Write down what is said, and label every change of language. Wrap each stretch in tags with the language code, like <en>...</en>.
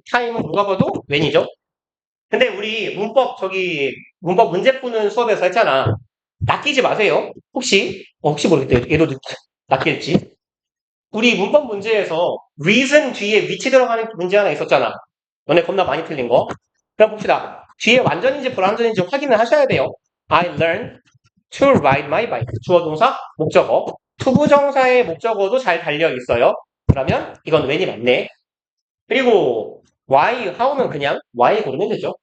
<ko>time은 누가 봐도 when이죠? 근데 우리 문법 문제 푸는 수업에서 했잖아. 낚이지 마세요. 혹시 모르겠다. 얘도 낚일지. 우리 문법 문제에서 reason 뒤에 위치 들어가는 문제 하나 있었잖아. 너네 겁나 많이 틀린 거. 그럼 봅시다. 뒤에 완전인지 불완전인지 확인을 하셔야 돼요.</ko> <en>I learned to ride my bike.</en> <ko>주어 동사, 목적어. 투부정사의 목적어도 잘 달려 있어요. 그러면 이건 when이 맞네. 그리고 why, how는 그냥 why 고르면 되죠.</ko>